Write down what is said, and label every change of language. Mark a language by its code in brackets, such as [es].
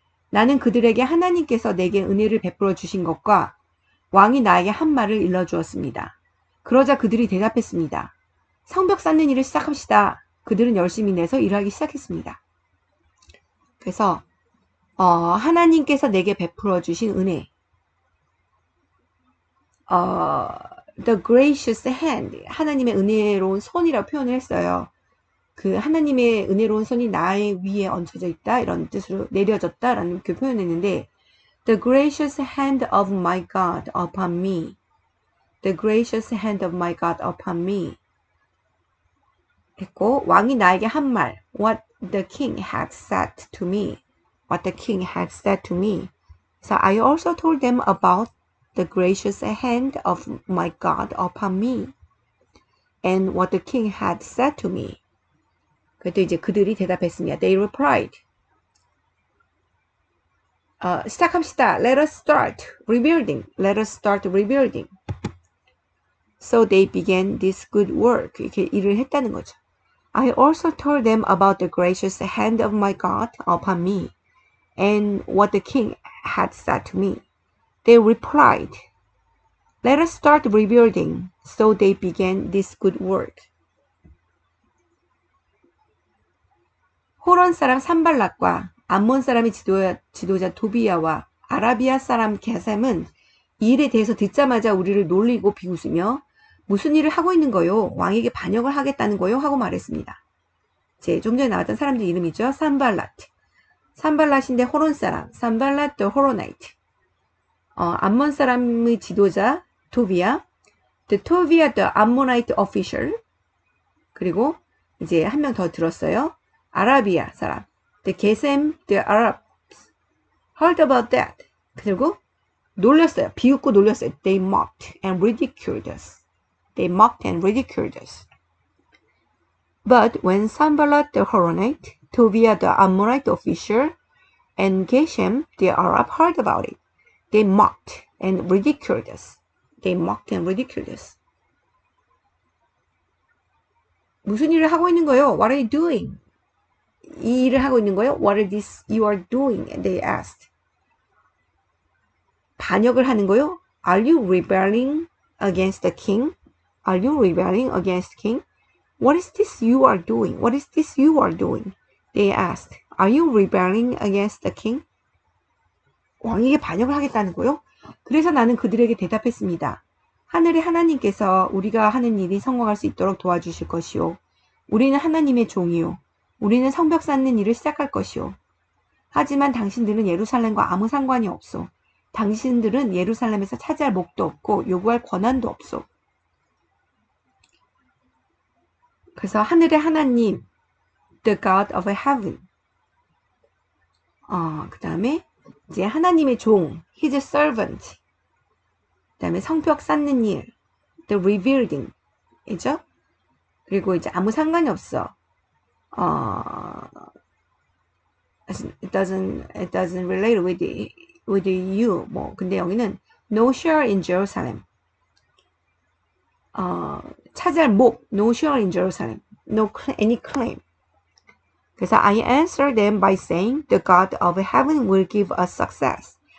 [ko] 나는 그들에게 하나님께서 내게 은혜를 베풀어 주신 것과 왕이 나에게 한 말을 일러주었습니다. 그러자 그들이 대답했습니다. 성벽 쌓는 일을 시작합시다. 그들은 열심히 내서 일하기 시작했습니다. 그래서 하나님께서 내게 베풀어 주신 은혜, [en] the gracious hand, [ko] 하나님의 은혜로운 손이라고 표현을 했어요. 그 하나님의 은혜로운 손이 나의 위에 얹혀져 있다 이런 뜻으로 내려졌다라는 이렇게 표현했는데 [en] The gracious hand of my God upon me. The gracious hand of my God upon me. [ko] 했고 왕이 나에게 한 말 [en] What the king had said to me. What the king had said to me. So I also told them about the gracious hand of my God upon me. And what the king had said to me. [ko] 그때 이제 그들이 대답했습니다. [en] They replied. [ko] 시작합시다. [en] Let us start rebuilding. Let us start rebuilding. So they began this good work. [ko] 이렇게 일을 했다는 거죠. [en] I also told them about the gracious hand of my God upon me and what the king had said to me. They replied, Let us start rebuilding. So they began this good work. [ko] 호론 사람 산발락과 암몬 사람의 지도자 도비야와 아라비아 사람 게셈은 이 일에 대해서 듣자마자 우리를 놀리고 비웃으며 무슨 일을 하고 있는 거요? 왕에게 반역을 하겠다는 거요? 하고 말했습니다. 좀 전에 나왔던 사람들 이름이죠. 산발라트. 산발라트인데 호론 사람. 산발라트 호로나이트. 암몬 사람의 지도자 도비야. [en] The Tobiah the Ammonite official. [ko] 그리고 이제 한 명 더 들었어요. 아라비아 사람. [en] The Gesem, the Arabs heard about that. [ko] 그리고 놀렸어요. 비웃고 놀렸어요. [en] They mocked and ridiculed us. They mocked and ridiculed us. But when Sanballat the Horonite, Tobiah the Ammonite official, and Geshem the Arab heard about it, they mocked and ridiculed us. They mocked and ridiculed us. [ko] 무슨 일을 하고 있는 거예요? [en] What are you doing? [ko] 이 일을 하고 있는 거예요? [en] What is this you are doing? They asked. [ko] 반역을 하는 거예요? [en] Are you rebelling against the king? Are you rebelling against the king? What is this you are doing? What is this you are doing? They asked. Are you rebelling against the king? [ko] 왕에게 반역을 하겠다는 거예요? 그래서 나는 그들에게 대답했습니다. 하늘의 하나님께서 우리가 하는 일이 성공할 수 있도록 도와주실 것이요. 우리는 하나님의 종이요. 우리는 성벽 쌓는 일을 시작할 것이요. 하지만 당신들은 예루살렘과 아무 상관이 없소. 당신들은 예루살렘에서 차지할 몫도 없고 요구할 권한도 없소. 그래서 하늘의 하나님, [en] the God of heaven. [ko] 그 다음에 이제 하나님의 종, [en] his servant. [ko] 그 다음에 성벽 쌓는 일, [en] the rebuilding. [ko] 이죠? 그리고 이제 아무 상관이 없어. [en] It doesn't relate with you. [ko] 근데 여기는 [en] no share in Jerusalem. [ko] 차지할 목, [en] no share in Jerusalem. No any claim. 그래서 I answered them by saying, the God of heaven will give us success.